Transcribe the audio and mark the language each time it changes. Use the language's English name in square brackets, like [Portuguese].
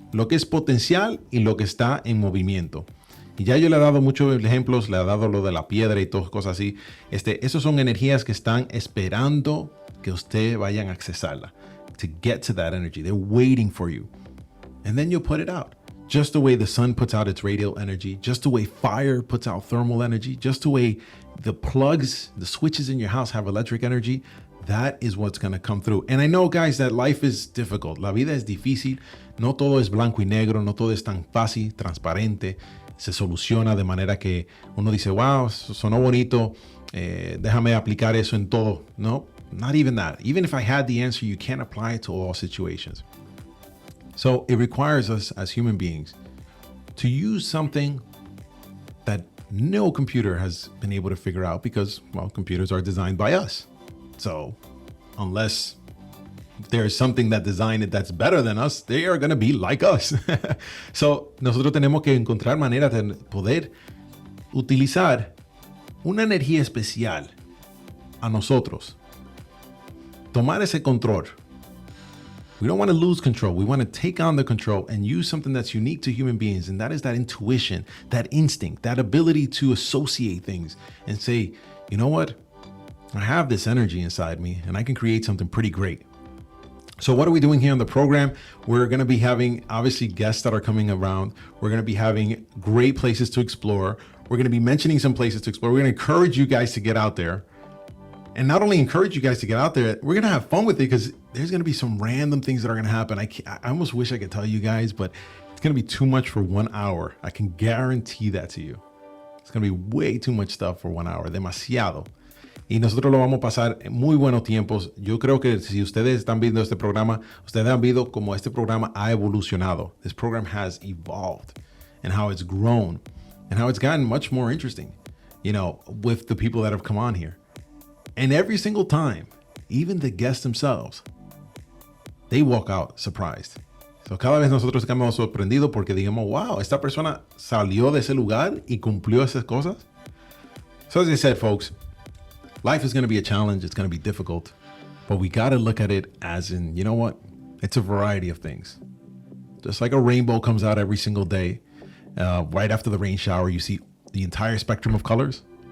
[Spanish] Lo que es potencial y lo que está en movimiento. Y ya yo le he dado muchos ejemplos, le he dado lo de la piedra y todas cosas así. Esos son energías que están esperando que usted vayan a accesarla. [English] To get to that energy. They're waiting for you. And then you'll put it out. Just the way the sun puts out its radial energy, just the way fire puts out thermal energy, just the way the plugs, the switches in your house have electric energy, that is what's going to come through. And I know, guys, that life is difficult. [Spanish] La vida es difícil. No todo es blanco y negro. No todo es tan fácil, transparente. Se soluciona de manera que uno dice, wow, sonó bonito. Déjame aplicar eso en todo. [English] No, not even that. Even if I had the answer, you can't apply it to all situations. So it requires us as human beings to use something that no computer has been able to figure out because, well, computers are designed by us. So unless there's something that designed it that's better than us, they are going to be like us. [Spanish] So nosotros tenemos que encontrar maneras de poder utilizar una energía especial a nosotros. Tomar ese control. [English] We don't want to lose control. We want to take on the control and use something that's unique to human beings. And that is that intuition, that instinct, that ability to associate things and say, you know what? I have this energy inside me and I can create something pretty great. So what are we doing here on the program? We're going to be having obviously guests that are coming around. We're going to be having great places to explore. We're going to be mentioning some places to explore. We're going to encourage you guys to get out there. And not only encourage you guys to get out there, we're going to have fun with it because there's going to be some random things that are going to happen. I almost wish I could tell you guys, but it's going to be too much for 1 hour. I can guarantee that to you. It's going to be way too much stuff for 1 hour. [Spanish] Demasiado. Y nosotros lo vamos a pasar en muy buenos tiempos. Yo creo que si ustedes están viendo este programa, ustedes han visto como este programa ha evolucionado. [English] This program has evolved and how it's grown and how it's gotten much more interesting, you know, with the people that have come on here. And every single time, even the guests themselves, they walk out surprised. [Spanish] So cada vez nosotros quedamos sorprendidos porque digamos, wow, esta persona salió de ese lugar y cumplió esas cosas. [English] So as I said, folks, life is going to be a challenge. It's going to be difficult, but we got to look at it as in, you know what? It's a variety of things. Just like a rainbow comes out every single day, right after the rain shower, you see the entire spectrum of colors.